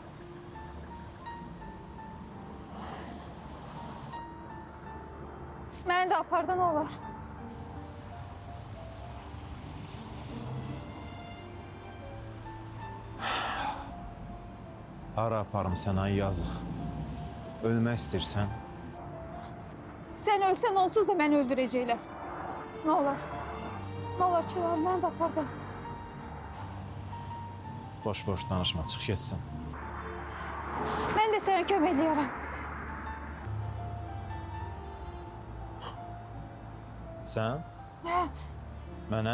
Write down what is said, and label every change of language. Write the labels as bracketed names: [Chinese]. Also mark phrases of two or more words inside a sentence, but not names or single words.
[Turkish] Beni de apardan olar. [Azerbaijani] Hara aparım sənə, yazıq. Ölmək istəyirsən, [Turkish] Sen ölsen onsuz da beni öldürecekler. Ne olur. Ne olur Çınar, beni de apardan. [Azerbaijani] boş-boş danışma, çıx getsin. Ben Mən də sənə kömək eləyərəm. Sən? Mənə?